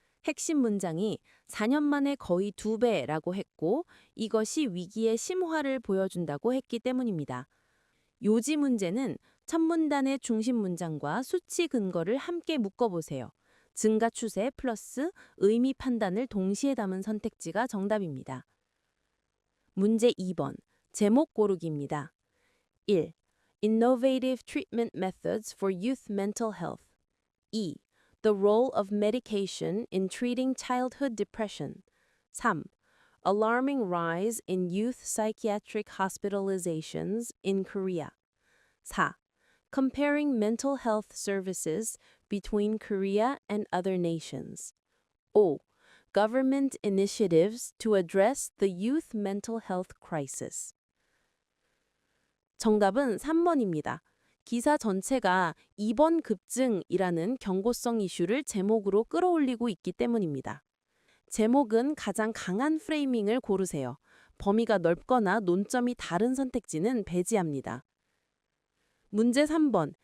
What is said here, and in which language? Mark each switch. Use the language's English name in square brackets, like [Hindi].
[Korean] 핵심 문장이 4년 만에 거의 2배라고 했고 이것이 위기의 심화를 보여준다고 했기 때문입니다. 요지 문제는 첫 문단의 중심 문장과 수치 근거를 함께 묶어보세요. 증가 추세 플러스 의미 판단을 동시에 담은 선택지가 정답입니다. 문제 2번. 제목 고르기입니다. 1. [English] Innovative treatment methods for youth mental health. 2. The role of medication in treating childhood depression. 3. Alarming rise in youth psychiatric hospitalizations in Korea. 4. Comparing mental health services between Korea and other nations. 5. Government initiatives to address the youth mental health crisis. [Korean] 정답은 3번입니다. 기사 전체가 입원 급증이라는 경고성 이슈를 제목으로 끌어올리고 있기 때문입니다. 제목은 가장 강한 프레이밍을 고르세요. 범위가 넓거나 논점이 다른 선택지는 배제합니다. 문제 3번.